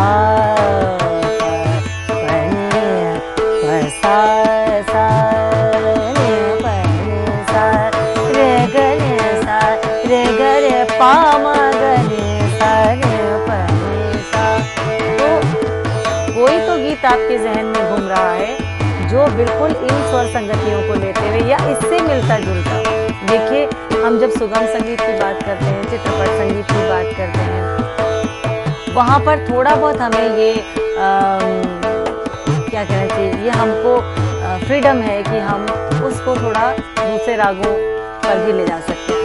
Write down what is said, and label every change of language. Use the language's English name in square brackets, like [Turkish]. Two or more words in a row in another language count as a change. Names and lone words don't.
[Hindi] प नि प सा सा नि प नि सा रे ग नि सा रे ग रे प म ग नि सा रे प नि सा। तो कोई तो गीत आपके जहन में घूम रहा है जो बिल्कुल इन स्वर संगतियों को लेते हुए या इससे मिलता जुलता। देखिए, हम जब सुगम संगीत की बात करते हैं, चित्रपट संगीत की बात करते हैं, वहाँ पर थोड़ा बहुत हमें ये क्या कहना चाहिए, ये हमको फ्रीडम है कि हम उसको थोड़ा दूसरे रागों पर भी ले जा सकते हैं।